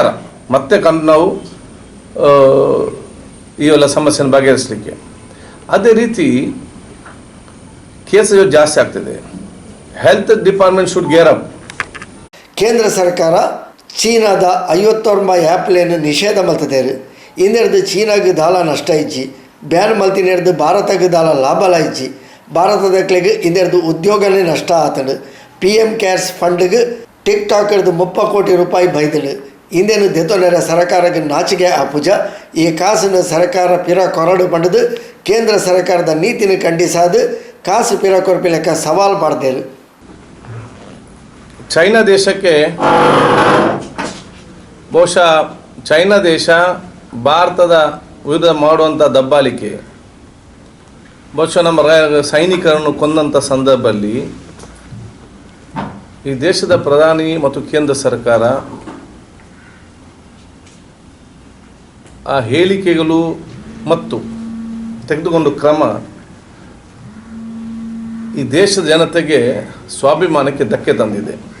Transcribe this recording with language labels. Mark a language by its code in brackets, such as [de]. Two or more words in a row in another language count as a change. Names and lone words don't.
[kn] ಮತ್ತೆ ನಾವು ಈ ಎಲ್ಲ ಸಮಸ್ಯೆಯನ್ನು ಬಗೆಹರಿಸಲಿಕ್ಕೆ. ಅದೇ ರೀತಿ ಕೇಸ್ ಜಾಸ್ತಿ ಆಗ್ತಿದೆ. [en] Health department should gear up. [tcy] ಕೇಂದ್ರ ಸರ್ಕಾರ ಚೀನಾದ 51 ಆ್ಯಪ್ಲೇನು ನಿಷೇಧ ಮಲ್ತದೇರು. ಇಂದೆರ್ದು ಚೀನಾಗೆ ದಾಲ ನಷ್ಟ ಇಜ್ಜಿ, ಬ್ಯಾನ್ ಮಲ್ತಿನೆರ್ದು ಭಾರತಕ್ಕೆ ದಾಲ ಲಾಭ ಲಾಯಿಜ್ಜಿ. ಭಾರತದಕ್ಲೆಗೆ ಇಂದೆರ್ದು ಉದ್ಯೋಗನೇ ನಷ್ಟ ಆತನು. PM ಕೇರ್ಸ್ ಫಂಡ್ಗೆ ಟಿಕ್ಟಾಕ್ರದ್ದು 30 ಕೋಟಿ ರೂಪಾಯಿ ಬೈದಳು. ಇಂದೇನು ದೆತೊನೆರ ಸರ್ಕಾರಕ್ಕೆ ನಾಚಿಕೆ ಆಪುಜ. ಈ ಕಾಸನ್ನು ಸರ್ಕಾರ ಪಿರ ಕೊರಡು ಪಂಡದು ಕೇಂದ್ರ ಸರ್ಕಾರದ ನೀತಿನ ಖಂಡಿಸಾದು ಕಾಸು ಪಿರ ಕೊರಪಿ ಲೆಕ್ಕ ಸವಾಲು ಮಾಡ್ದೇರು. [kn] ಚೈನಾ ದೇಶಕ್ಕೆ ಬಹುಶಃ ಚೈನಾ ದೇಶ ಭಾರತದ ವಿರುದ್ಧ ಮಾಡುವಂಥ ದಬ್ಬಾಳಿಕೆ, ಬಹುಶಃ ನಮ್ಮ ಸೈನಿಕರನ್ನು ಕೊಂದಂಥ ಸಂದರ್ಭದಲ್ಲಿ ಈ ದೇಶದ ಪ್ರಧಾನಿ ಮತ್ತು ಕೇಂದ್ರ ಸರ್ಕಾರ ಆ ಹೇಳಿಕೆಗಳು ಮತ್ತು ತೆಗೆದುಕೊಂಡ ಕ್ರಮ ಈ ದೇಶದ ಜನತೆಗೆ ಸ್ವಾಭಿಮಾನಕ್ಕೆ ಧಕ್ಕೆ ತಂದಿದೆ.